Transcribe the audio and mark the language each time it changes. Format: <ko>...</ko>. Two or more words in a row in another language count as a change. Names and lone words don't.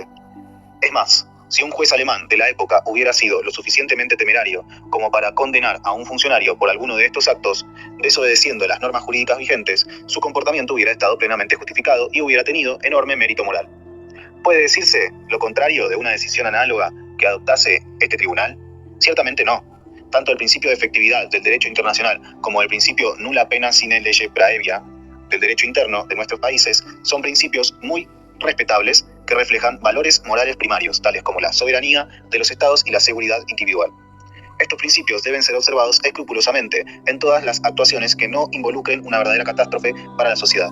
<es>Es más, si un juez alemán de la época hubiera sido lo suficientemente temerario como para condenar a un funcionario por alguno de estos actos, desobedeciendo las normas jurídicas vigentes, su comportamiento hubiera estado plenamente justificado y hubiera tenido enorme mérito moral. ¿Puede decirse lo contrario de una decisión análoga que adoptase este tribunal? Ciertamente no. Tanto el principio de efectividad del derecho internacional como el principio</es> <la>nulla pena sine lege praevia</la> <es>del derecho interno de nuestros países son principios muy respetables que reflejan valores morales primarios, tales como la soberanía de los estados y la seguridad individual. Estos principios deben ser observados escrupulosamente en todas las actuaciones que no involucren una verdadera catástrofe para la sociedad.</es>